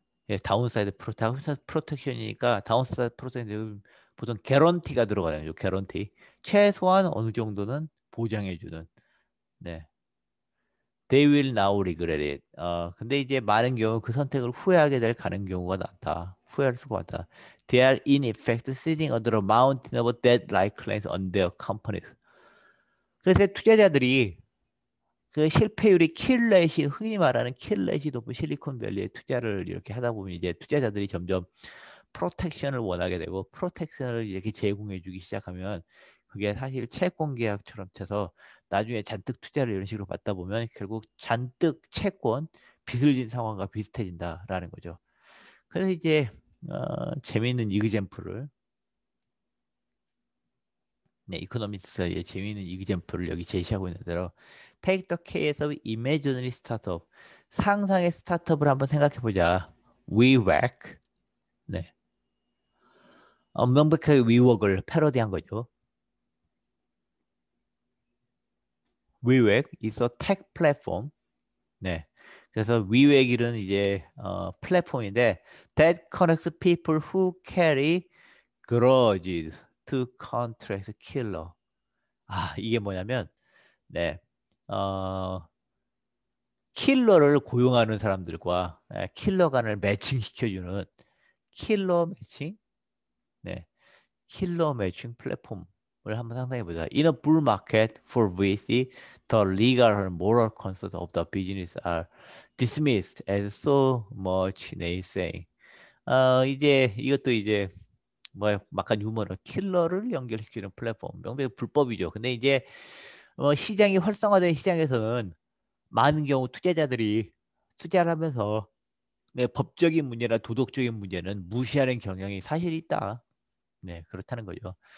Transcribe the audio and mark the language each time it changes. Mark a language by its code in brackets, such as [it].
[ko] 예, 다운사이드 프로텍션이니까 다운사이드 프로텍션 보통 개런티가 들어가요. 개런티. 최소한 어느 정도는 보장해 주는. [en] 네. They will now regret it. [ko] 근데 이제 많은 경우 그 선택을 후회하게 될 가능 경우가 많다. 후회할 수가 많다. [en] They are in effect sitting under a mountain of debt-like claims on their companies. [ko] 그래서 투자자들이 그 실패율이 킬렛이 흔히 말하는 킬렛이 높은 실리콘밸리에 투자를 이렇게 하다 보면 이제 투자자들이 점점 프로텍션을 원하게 되고 프로텍션을 이렇게 제공해 주기 시작하면 그게 사실 채권 계약처럼 쳐서 나중에 잔뜩 투자를 이런 식으로 받다 보면 결국 잔뜩 채권 빚을 진 상황과 비슷해진다라는 거죠. 그래서 이제 재미있는 이그젬플을 네, 이코노미스의 재미있는 이그젬플을 여기 제시하고 있는 대로 [en] Take the case of imaginary startup. [ko] 상상의 스타트업을 한번 생각해 보자. WeWork. 네. 명백하게 WeWork을 패러디한 거죠. [en] WeWork is a tech platform. [ko] 네. 그래서 WeWork은 이제 플랫폼인데 [en] that connects people who carry grudges to contract killer. [ko] 이게 뭐냐면 네. 킬러를 고용하는 사람들과 킬러간을 매칭시켜주는 킬러 매칭, 네, 킬러 매칭 플랫폼을 한번 상상해 보자. [en] In a bull market for VC, the legal and moral concerns of the business are dismissed as so much naysaying. [ko] 이제 이것도 이제 뭐 약간 유머로 킬러를 연결시키는 플랫폼, 명백히 불법이죠. 근데 이제 시장이 활성화된 시장에서는 많은 경우 투자자들이 투자를 하면서 네, 법적인 문제나 도덕적인 문제는 무시하는 경향이 사실 있다. 네, 그렇다는 거죠.